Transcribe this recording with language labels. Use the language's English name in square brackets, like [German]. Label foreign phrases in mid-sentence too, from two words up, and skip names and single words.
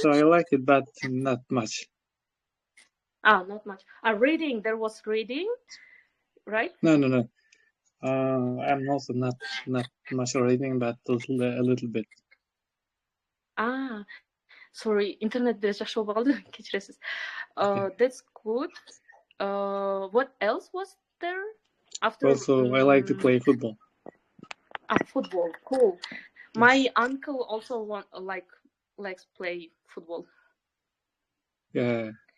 [English] also I like it, but not much. Not much. Reading, there was reading, right? No. I'm also not much reading, but a little bit. [Kyrgyz] Sorry, internet biraz жакшы болбой калды. Кечиресиз. [English] That's good. What else was there? After Also, I like to play football. Football, cool. My uncle also likes play football. Yeah.